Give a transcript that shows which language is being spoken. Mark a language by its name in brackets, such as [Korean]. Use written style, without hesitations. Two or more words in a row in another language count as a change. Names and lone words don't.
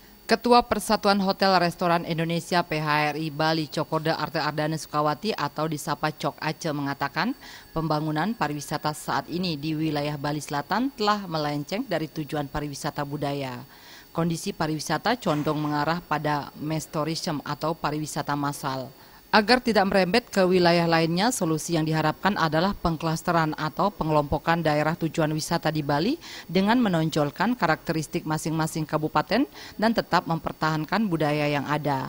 [Indonesian] Ketua Persatuan Hotel Restoran Indonesia PHRI Bali Cokorda Arte Ardana Sukawati atau disapa Cok Ace mengatakan pembangunan pariwisata saat ini di wilayah Bali Selatan telah melenceng dari tujuan pariwisata budaya. Kondisi pariwisata condong mengarah pada [English] mass tourism [Indonesian] atau pariwisata massal. Agar tidak merembet ke wilayah lainnya, solusi yang diharapkan adalah pengklasteran atau pengelompokan daerah tujuan wisata di Bali dengan menonjolkan karakteristik masing-masing kabupaten dan tetap mempertahankan budaya yang ada.